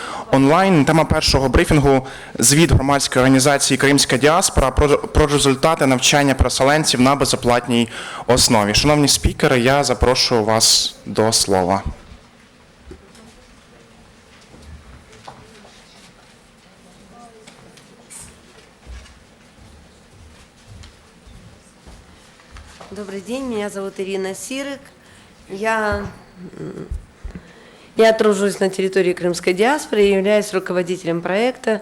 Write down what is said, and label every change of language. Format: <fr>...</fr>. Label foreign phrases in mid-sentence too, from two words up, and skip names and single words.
<uk>Онлайн. Тема першого брифінгу – звіт громадської організації «Кримська діаспора» про результати навчання переселенців на безоплатній основі. Шановні спікери, я запрошую вас до слова.</uk> <ru>Добрый день, меня зовут Iryna Siryk. Я тружусь на территории крымской диаспоры, являюсь руководителем проекта.</ru>